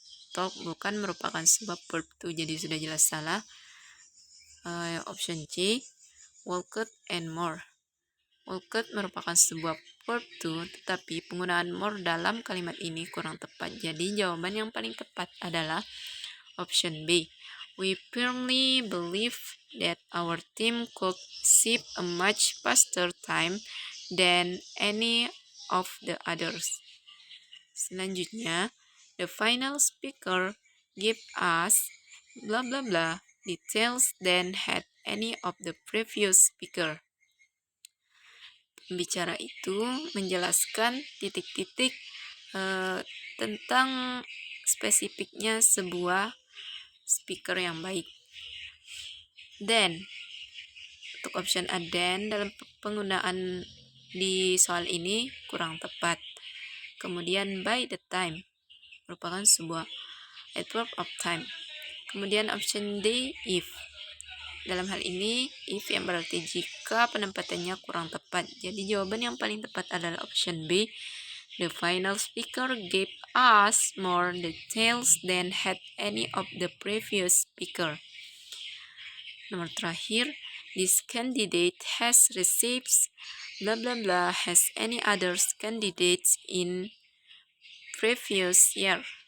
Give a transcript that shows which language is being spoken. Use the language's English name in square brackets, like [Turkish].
[Indonesian] Talk bukan merupakan sebuah verb 2, jadi sudah jelas salah. [English] Option C, walked and more. [Indonesian] Walked merupakan sebuah verb 2, tetapi penggunaan more dalam kalimat ini kurang tepat. Jadi jawaban yang paling tepat adalah option B. [English] We firmly believe that our team could achieve a much faster time than any of the others. [Indonesian] Selanjutnya, [English] the final speaker give us blah blah blah details than had any of the previous speaker. [Indonesian] Pembicara itu menjelaskan titik-titik tentang spesifiknya sebuah speaker yang baik. Then, untuk option A, then dalam penggunaan di soal ini kurang tepat. Kemudian [English] by the time [Indonesian] merupakan sebuah adverb of time. Kemudian option D, if. Dalam hal ini, if yang berarti jika penempatannya kurang tepat. Jadi jawaban yang paling tepat adalah option B. [English] The final speaker gave us more details than had any of the previous speaker. [Indonesian] Nomor terakhir, [English] this candidate has received blah blah blah has any others candidates in previous year.